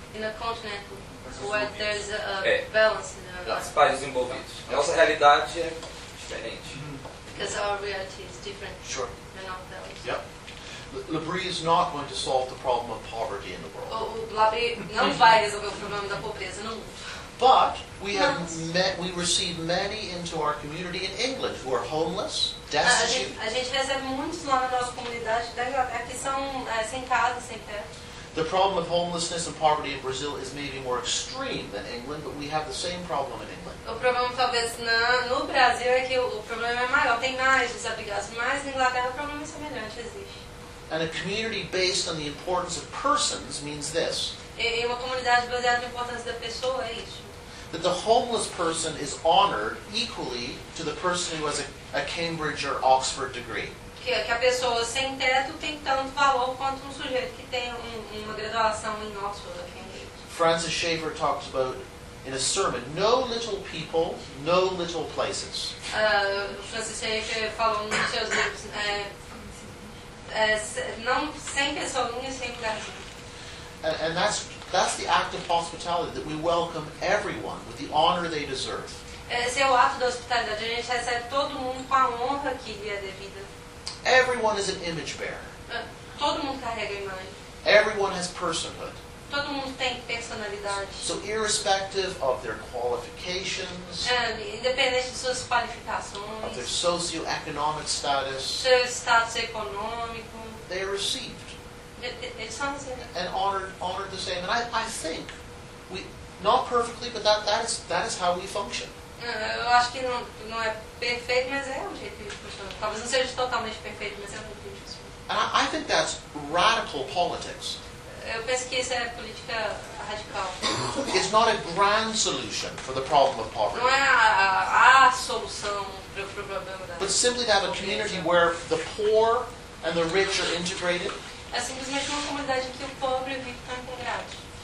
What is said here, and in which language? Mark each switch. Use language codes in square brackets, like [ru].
[en] In a continent where there's a balance in the world. [pt] Os países desenvolvidos. Nossa realidade é diferente. [en] Because our reality is different. Sure. Than our values. Yeah. LaBrie is not going to solve the problem of poverty in the world. [pt] O LaBrie não vai resolver o problema da pobreza no mundo. [en] But we have met, we receive many into our community in England who are homeless, destitute. [pt] A gente recebe muitos lá na nossa comunidade da Inglaterra que são sem casa, sem teto. [en] The problem of homelessness and poverty in Brazil is maybe more extreme than England, but we have the same problem in England. [pt] O problema talvez no Brasil é que o problema é maior, tem mais desabrigados, mas na Inglaterra o problema é semelhante, existe. [en] And a community based on the importance of persons means this. [pt] E uma comunidade baseada na importância da pessoa é isso. [en] That the homeless person is honored equally to the person who has a Cambridge or Oxford degree. [pt] Que a pessoa sem teto tem tanto valor quanto um sujeito que tem uma graduação em Oxford ou Cambridge. [en] Francis Schaeffer talks about in a sermon, no little people, no little places. [pt] Francis Schaeffer falou nos seus livros, não sem pessoinha, sem lugarzinho. [en] And that's the act of hospitality, that we welcome everyone with the honor they deserve. [pt] Esse é o ato da hospitalidade. A gente recebe todo mundo com a honra que lhe é devida. [en] Everyone is an image bearer. [pt] Todo mundo carrega imagem. [en] Everyone has personhood. [pt] Todo mundo tem personalidade. [en] So irrespective of their qualifications, [pt] independente de suas qualificações, [en] of their socioeconomic status, [pt] seu status econômico, [en] they are received. It and honored the same. And I think we not perfectly, but that is how we function. [pt] Eu acho que não é perfeito, mas é um jeito que funciona. Talvez não seja totalmente perfeito, mas é um jeito que funciona. [en] And I think that's radical politics. [pt] Eu penso que isso é política radical. [en] It's not a grand solution for the problem of poverty. [pt] Não é a solução para o problema da. [en] But simply to have a community where the poor and the rich are integrated. [pt] É simplesmente uma comunidade em que o pobre e o rico estão integrados.